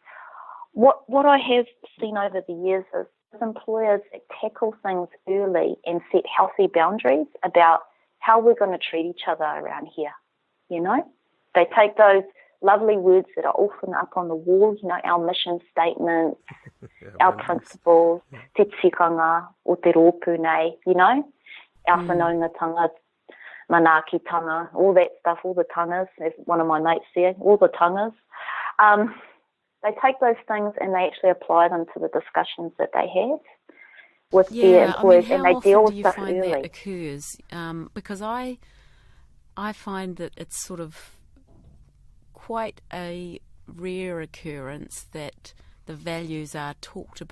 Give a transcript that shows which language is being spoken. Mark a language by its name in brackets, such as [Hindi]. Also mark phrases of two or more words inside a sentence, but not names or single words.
[English] What I have seen over the years is employers that tackle things early and set healthy boundaries about how we're going to treat each other around here. They take those lovely words that are often up on the wall, our mission statements, our principles, [Māori] te tikanga, o te rōpū nei, our whanaungatanga, manaakitanga, [English] all that stuff, all the tangas, as one of my mates said, all the tangas. They take those things and they actually apply them to the discussions that they have with their employees, and they deal with stuff early. How often do you find that occurs? Because I find that it's sort of quite a rare occurrence that the values are talked about.